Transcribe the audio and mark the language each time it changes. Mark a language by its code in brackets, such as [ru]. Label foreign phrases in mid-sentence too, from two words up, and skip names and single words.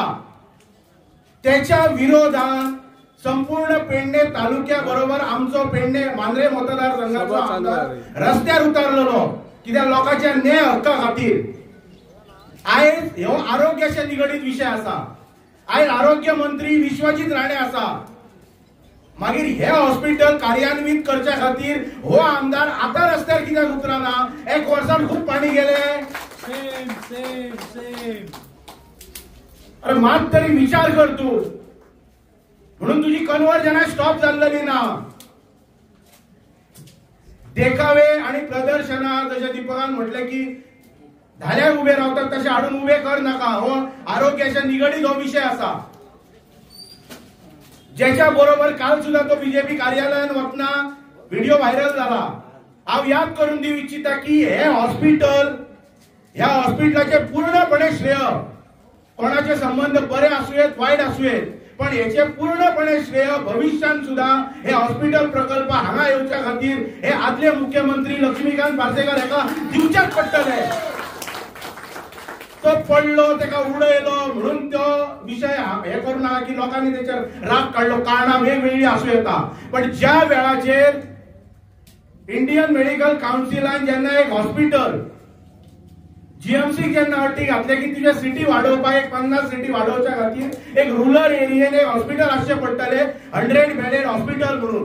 [kok] त्याच्या विरोधात संपूर्ण पेडणे तालुक्या बरोबर आमचो पेडणे मांद्रे मतदारसंघाचो आमदार रस्त्यार उतारलेलो कित्याक लोकांच्या न्याय हक्का खातीर. आयज हो आरोग्याच्या निगडीत विषय आसा. आयज आरोग्य मंत्री विश्वजीत राणे आसा. मागीर हे हॉस्पिटल कार्यान्वित करच्या खातीर हो आमदार आता रस्त्यार कित्याक उतरना. 1 वर्सान खूप पाणी गेले. अरे मात तरी विचार कर तू. म्हणून तुझी कन्वर्जना स्टॉप झालेली ना. देखावे आणि प्रदर्शना जसे दीपकान म्हटले की धाल्यार उभे रावतात तसे हाडून उभे कर नका. हो आरोग्याच्या निगडीत हो विषय असा ज्याच्या बरोबर काल सुद्धा तो बीजेपी कार्यालयात वतना व्हिडिओ व्हायरल झाला. हांव याद करून दिवं इच्छिता की हे हॉस्पिटल ह्या हॉस्पिटलाचे पूर्णपणे श्रेय कोणाचे संबंध बरे आसूयेत वाईट आसूयेत पण याचे पूर्णपणे श्रेय भविष्यात सुद्धा हे हॉस्पिटल प्रकल्प हांगा येवच्या खातीर हे आदले मुख्यमंत्री लक्ष्मीकांत पार्सेकर हेका दिवचेच पडटले. तो पडलो तेका उडयलो म्हणून तो विषय हे करू नका की लोकांनी त्याच्यावर राग काढलो. कारणां वेगवेगळी आसूं येता पण ज्या वेळाचेर इंडियन मेडिकल काउन्सिलान जेन्ना एक हॉस्पिटल जीएमसी जेन्ना अटी घातले की तुझ्या सिटी वाडोवपाक एक 50 सिटी वाडोवच्या खातीर एक रुरल एरियेन एक हॉस्पिटल आसचे पडटले 100 [en] bedded hospital [kok] म्हणून.